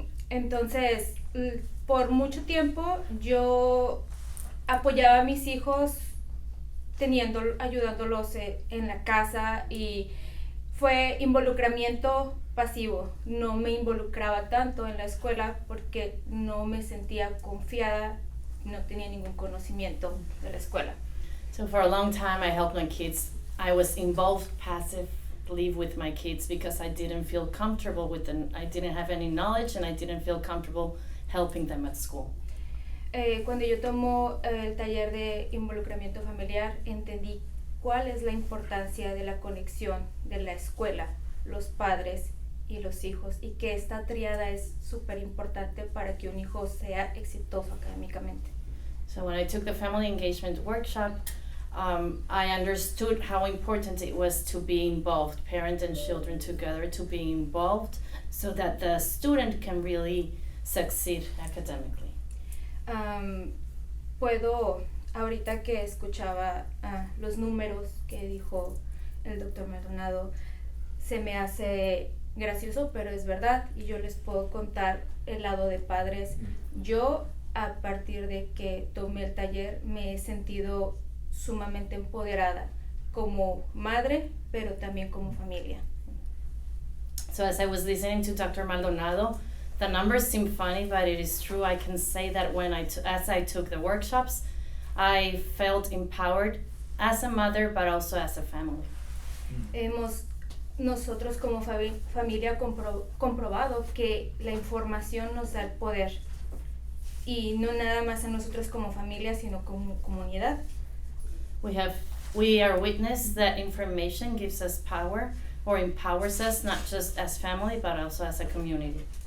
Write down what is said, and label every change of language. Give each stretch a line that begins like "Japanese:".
Spanish: Entonces, por mucho tiempo yo apoyaba a mis hijos ayudándolos en la casa y fue involucramiento pasivo. No me involucraba tanto en la escuela porque no me sentía confiada, no tenía ningún conocimiento de la escuela.
English: So for a long time I helped my kids. I was involved passively with my kids because I didn't feel comfortable with them. I didn't have any knowledge and I didn't feel comfortable helping them at school.
Spanish: Cuando yo tomo el taller de involucramiento familiar, entendí cuál es la importancia de la conexión de la escuela, los padres y los hijos, y que esta tríada es súper importante para que un hijo sea exitoso académicamente.
English: So when I took the family engagement workshop, I understood how important it was to be involved, parents and children together, to be involved so that the student can really succeed academically.
Spanish: Puedo, ahorita que escuchaba los números que dijo el doctor Maldonado, se me hace gracioso, pero es verdad, y yo les puedo contar el lado de padres. Yo, a partir de que tomé el taller, me he sentido sumamente empoderada como madre, pero también como familia.
English: So as I was listening to Dr. Maldonado, the numbers seem funny, but it is true. I can say that as I took the workshops, I felt empowered as a mother, but also as a family.
Spanish: Nosotros como familia comprobado que la información nos da el poder, y no nada más a nosotros como familia, sino como comunidad.
English: We are witness that information gives us power or empowers us, not just as family, but also as a community.